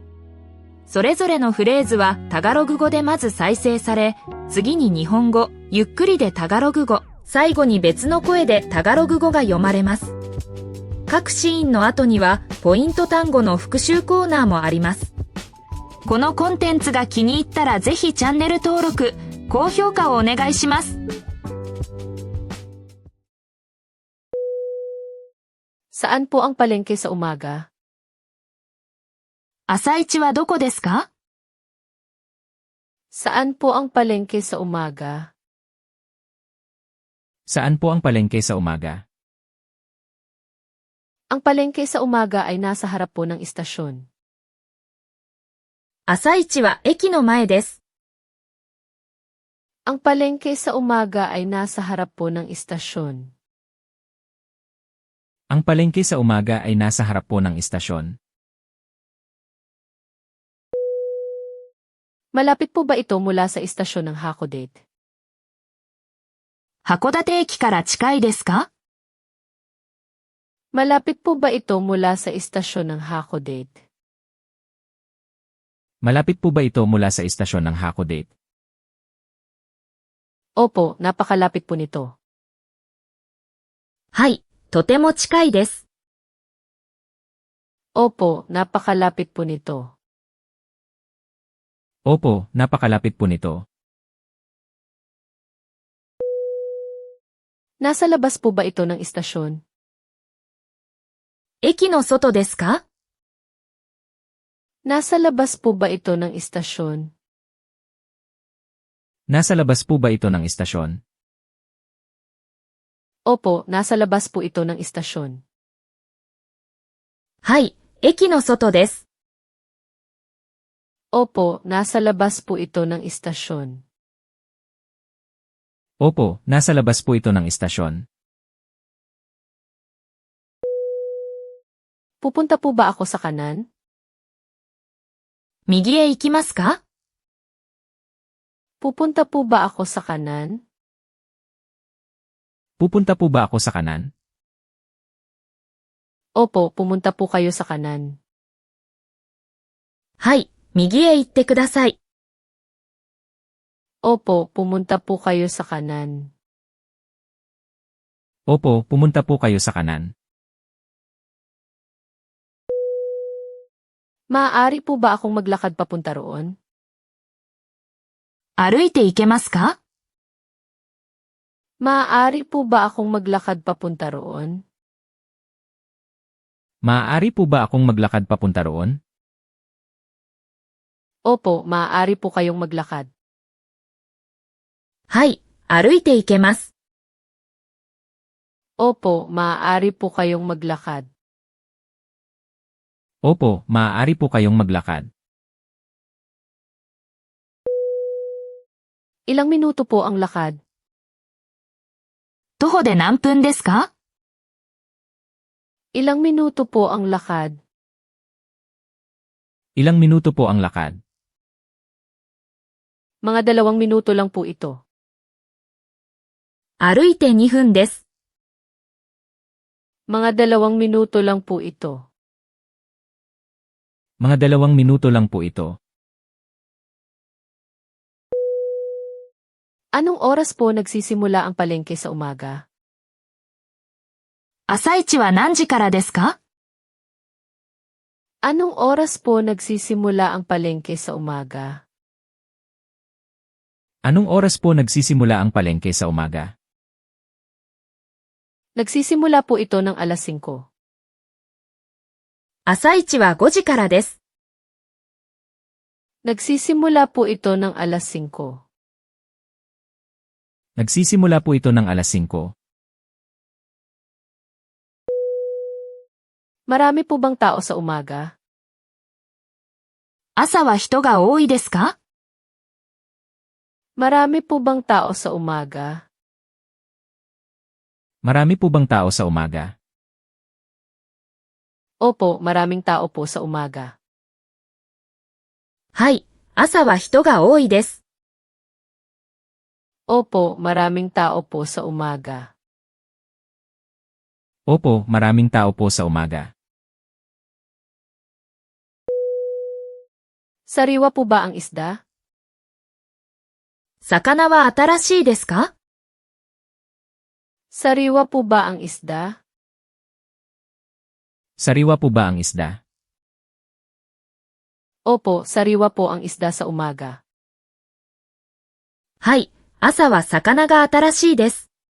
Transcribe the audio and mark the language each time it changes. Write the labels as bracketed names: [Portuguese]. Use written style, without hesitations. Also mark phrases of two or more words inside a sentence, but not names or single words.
[Japanese] それぞれのフレーズはタガログ語でまず再生され、次に日本語、ゆっくりでタガログ語、最後に別の声でタガログ語が読まれます。各シーンの後にはポイント単語の復習コーナーもあります。このコンテンツが気に入ったらぜひチャンネル登録、高評価をお願いします。 [Filipino] Saan po ang palengke sa umaga? [Japanese] 朝市はどこですか？ [Filipino] Saan po ang palengke sa umaga? Saan po ang palengke sa umaga? Ang palengke sa umaga ay nasa harap po ng istasyon. [Japanese] 朝市は駅の前です。 [Filipino] Ang palengke sa umaga ay nasa harap po ng istasyon. Ang palengke sa umaga ay nasa harap po ng istasyon. Malapit po ba ito mula sa istasyon ng Hakodate? [Japanese] 函館駅から近いですか？ [Filipino] Malapit po ba ito mula sa istasyon ng Hakodate? Malapit po ba ito mula sa istasyon ng Hakodate? Opo, napakalapit po nito. [Japanese] はい、とても近いです。 [Filipino] Opo, napakalapit po nito. Opo, napakalapit po nito. Nasa labas po ba ito ng istasyon? [Japanese] 駅の外ですか？ [Filipino] Nasa labas po ba ito ng istasyon? Nasa labas po ba ito ng istasyon? Opo, nasa labas po ito ng istasyon. [Japanese] はい、駅の外です。 [Filipino] Opo, nasa labas po ito ng istasyon. Opo, nasa labas po ito ng istasyon. Pupunta po ba ako sa kanan? [Japanese] 右へ行きますか？ [Filipino] Pupunta po ba ako sa kanan? Pupunta po ba ako sa kanan? Opo, pumunta po kayo sa kanan. [Japanese] はい、右へ行ってください。 [Filipino] Opo, pumunta po kayo sa kanan. Opo, pumunta po kayo sa kanan. Maaari po ba akong maglakad papunta roon? [Japanese] 歩いて行けますか？ [Filipino] Maaari po ba akong maglakad papunta roon? Maaari po ba akong maglakad papunta roon? Opo, maaari po kayong maglakad. [Japanese] はい、歩いて行けます。 [Filipino] Opo, maaari po kayong maglakad. Opo, maaari po kayong maglakad. Ilang minuto po ang lakad? [Japanese] 徒歩で何分ですか？ [Filipino] Ilang minuto po ang lakad? Ilang minuto po ang lakad? Mga 2 minuto lang po ito. [Japanese] 歩いて2分です。 [Filipino] Mga 2 minuto lang po ito. Mga 2 minuto lang po ito. Anong oras po nagsisimula ang palengke sa umaga? [Japanese] 朝市は何時からですか？ [Filipino] Anong oras po nagsisimula ang palengke sa umaga? Anong oras po nagsisimula ang palengke sa umaga? Nagsisimula po ito ng alas 5. [Japanese] 朝市は5時からです。 [Filipino] Nagsisimula po ito ng alas 5. Nagsisimula po ito ng alas 5. Marami po bang tao sa umaga? [Japanese] 朝は人が多いですか？ [Filipino] Marami po bang tao sa umaga? Marami po bang tao sa umaga? Opo, maraming tao po sa umaga. [Japanese] はい、朝は人が多いです。 [Filipino] Opo, maraming tao po sa umaga. Opo, maraming tao po sa umaga. Sariwa po ba ang isda? [Japanese] 魚は新しいですか？ [Filipino] Sariwa po ba ang isda? Sariwa po ba ang isda? Opo, sariwa po ang isda sa umaga. [Japanese] はい、朝は魚が新しいです。